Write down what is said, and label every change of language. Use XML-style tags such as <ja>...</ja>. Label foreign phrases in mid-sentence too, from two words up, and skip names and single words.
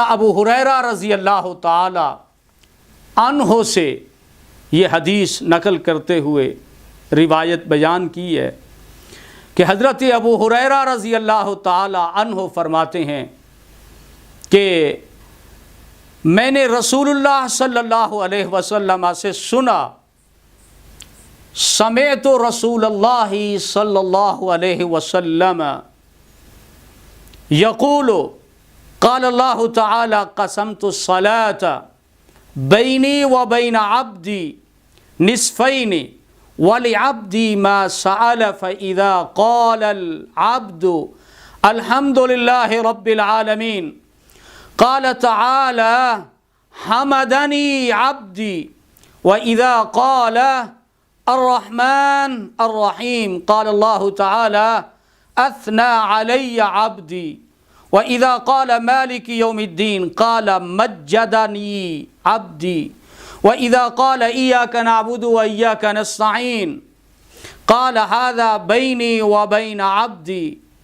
<ur>ابو ہریرہ رضی اللہ تعالی عنہ سے یہ حدیث نقل کرتے ہوئے روایت بیان کی ہے کہ حضرت ابو ہریرہ رضی اللہ تعالی عنہ فرماتے ہیں کہ میں نے رسول اللہ صلی اللہ علیہ وسلم سے سنا،</ur> <ar>سمعت رسول اللہ صلی اللہ علیہ وسلم یقول قال اللہ تعالی قسمت الصلاة بینی و بین عبدی نصفین ولعبدی ما سأل فإذا قال العبد الحمد للہ رب العالمین قال تعالى حمدني عبدي وإذا قال الرحمن الرحيم قال الله تعالى أثنى علي عبدي وَإِذَا قَالَ مَالِكِ يَوْمِ الدِّينِ قَالَ مَجَّدَنِي عَبْدِي وَإِذَا قَالَ إِيَّاكَ نَعْبُدُ وَإِيَّاكَ نَسْتَعِينُ قَالَ هَذَا بَيْنِي وَبَيْنَ عَبْدِي</ar>